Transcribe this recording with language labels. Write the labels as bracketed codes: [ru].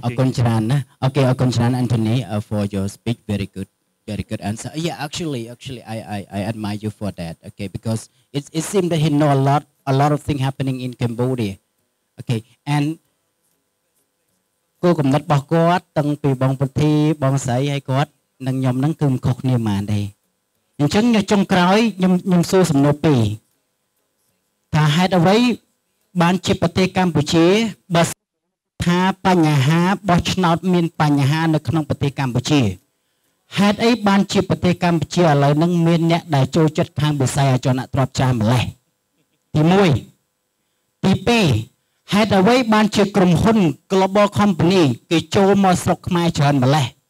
[km] អរគុណច្រើនណាអូខេអរគុណច្រើន Anthony [en] for your speech very good answer. Yeah, actually I admire you for that. Okay, because it seems that he know a lot of things happening in Cambodia. [km] Okay, and គោលគំនិតរបស់គាត់តាំងពីបងពុទ្ធីបងស្រីហើយគាត់និងខ្ញុំហ្នឹងគឺមិនខុសគ្នាប៉ុន្មានទេអញ្ចឹងចុងក្រោយខ្ញុំសួរសំណួរពីរ ថាហេតុអ្វីបានជាប្រទេសកម្ពុជាបើថាបញ្ហាបោះឆ្នោតមានបញ្ហានៅក្នុងប្រទេសកម្ពុជាហេតុអីបានជាប្រទេសកម្ពុជាឥឡូវហ្នឹងមានអ្នកដែលចូលចិត្តខាងវិស័យអចលនទ្រព្យច្រើនម្ល៉េះទី1ទី2ហេតុអ្វីបានជាក្រុមហ៊ុន Global Company គេចូលមកស្រុកខ្មែរច្រើនម្ល៉េះ